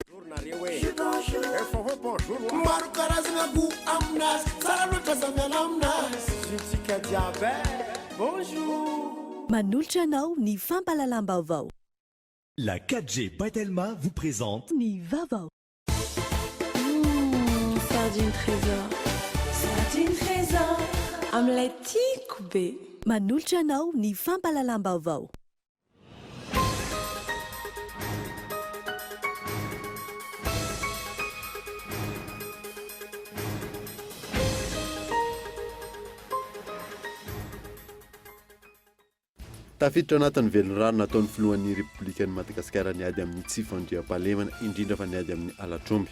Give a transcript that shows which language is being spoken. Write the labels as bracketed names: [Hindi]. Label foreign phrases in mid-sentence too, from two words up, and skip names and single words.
[Malagasy] Manolotra anao ny fampalalam-baovao. [French] La 4G Batelma vous présente [Malagasy] Ny Vaovao. [French] Sardine trésor. Sardine trésor. [Malagasy] Omelette tiako be. Manolotra anao ny fampalalam-baovao. Tafiditra anatin'ny velon-rano nataon'ny filohan'ny Repoblikan'i Madagasikara niady amin'ny tsy fandriam-pahalemana indrindra fa niady amin'ny alatromby.